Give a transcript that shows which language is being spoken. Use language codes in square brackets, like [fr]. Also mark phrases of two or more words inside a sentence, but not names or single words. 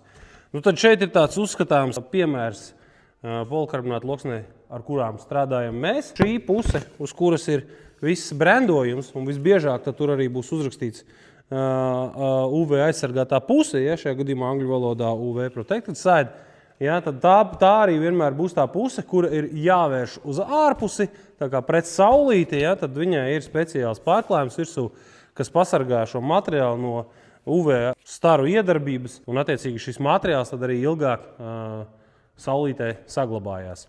[lv] Nu, tad šeit ir tāds uzskatāms piemērs polikarbonāta loksnē, ar kurām strādājam mēs. Šī puse, uz kuras ir viss brendojums, un visbiežāk tad tur arī būs uzrakstīts UV aizsargātā puse, ja, šajā gadījumā angļu valodā [en] UV protected side. [lv] Ja, tad tā arī vienmēr būs tā puse, kura ir jāvērš uz ārpusi, tā kā pret saulīti, ja, tad viņai ir speciāls pārklājums virsū, kas pasargā šo materiālu no UV staru iedarbības, un attiecīgi šis materiāls tad arī ilgāk saulītē saglabājās.